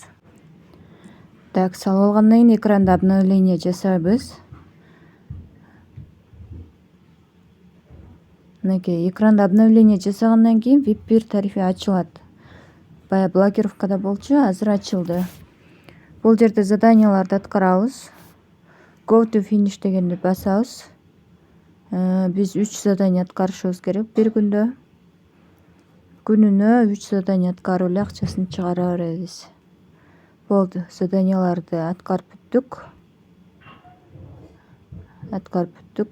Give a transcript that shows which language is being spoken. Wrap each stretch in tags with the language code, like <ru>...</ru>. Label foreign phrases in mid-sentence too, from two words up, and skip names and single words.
<ky>Так, салып алгандан кийин экранда обновление жасайбыз. Мынакей экранда обновление жасагандан кийин VIP 1 тарифи ачылат. Бая блокировкада болчу, азыр ачылды. Бул жерде заданияларды аткарабыз.</ky> <en>Go to finish</en> <ky>дегенди басабыз. Биз 3 задание аткарышыбыз керек бир күндө. Күнүнө 3 задание аткарып эле акчасын чыгара беребиз. Болду, заданияларды аткарып бүттүк.</ky>